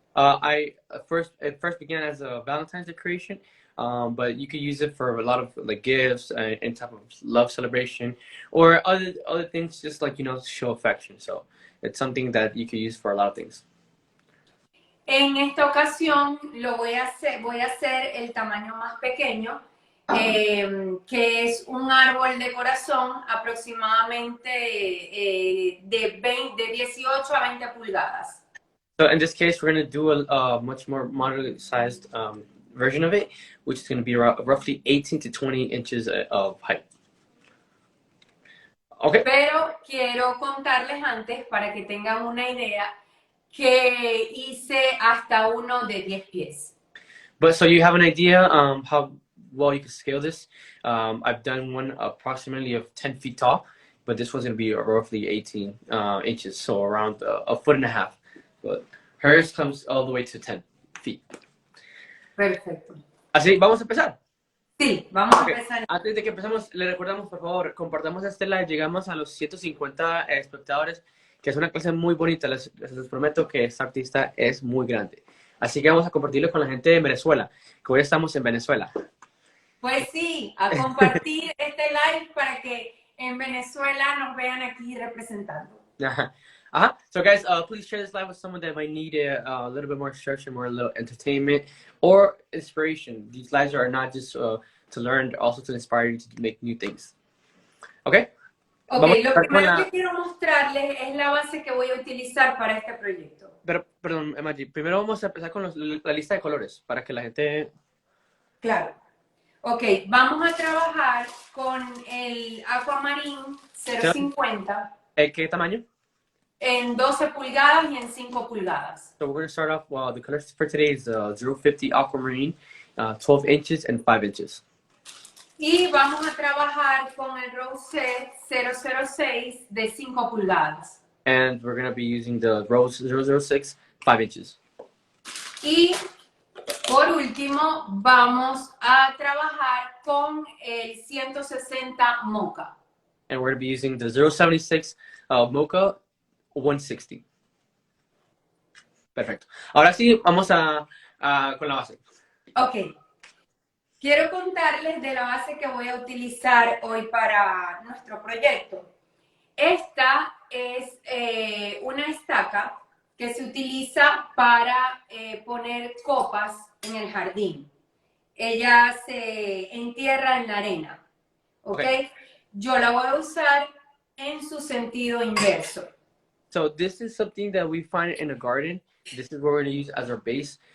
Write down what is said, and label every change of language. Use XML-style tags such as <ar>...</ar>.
<en>I first began as a Valentine's decoration, but you could use it for a lot of like gifts and type of love celebration, or other things, just like show affection. So it's something that you could use for a lot of things.</en> <es>En esta ocasión voy a hacer el tamaño más pequeño, que es un árbol de corazón aproximadamente de 18 a 20 pulgadas.</es> <en>So in this case, we're going to do a much more moderately sized version of it, which is going to be roughly 18 to 20 inches of height. Okay.</en> <es>Pero quiero contarles antes, para que tengan una idea, que hice hasta uno de 10 pies.</es> <en>But so you have an idea how well you can scale this. I've done one approximately of 10 feet tall, but this one's going to be roughly 18 inches, so around a foot and a half. But hers comes all the way to 10 feet.</en> <es>Perfecto. Así, vamos a empezar. Sí, vamos a empezar. Antes de que empecemos, le recordamos, por favor, compartamos este live. Llegamos a los 150 espectadores, que es una clase muy bonita. Les prometo que esta artista es muy grande. Así que vamos a compartirlo con la gente de Venezuela, que hoy estamos en Venezuela. Pues sí, a compartir este live para que en Venezuela nos vean aquí representando.</es> <en>So guys, please share this live with someone that might need a little bit more instruction, more a little entertainment or inspiration. These lives are not just to learn, also to inspire you to make new things. Okay?</en> <es>Ok, lo primero que quiero mostrarles es la base que voy a utilizar para este proyecto. Pero, perdón, Emma, primero vamos a empezar con la lista de colores, para que la gente... Claro. Ok, vamos a trabajar con el Aquamarine 050. ¿Qué tamaño? En 12 pulgadas y en 5 pulgadas.</es> <en>So we're going to start off, well, the colors for today is 050 Aquamarine, 12 inches and 5 inches.</en> <es>Y vamos a trabajar con el Rose 006 de 5 pulgadas.</es> <en>And we're going to be using the Rose 006, 5 inches.</en> <es>Y por último, vamos a trabajar con el 160 Mocha.</es> <en>And we're going to be using the 076 Mocha 160.</en> <es>Perfecto. Ahora sí, vamos con la base. Ok. Quiero contarles de la base que voy a utilizar hoy para nuestro proyecto. Esta es una estaca que se utiliza para poner copas en el jardín. Ella se entierra en la arena. ¿Ok? Yo la voy a usar en su sentido inverso.</es> <en>So this is something that we find in a garden. This is what we're going to use as our base.</en>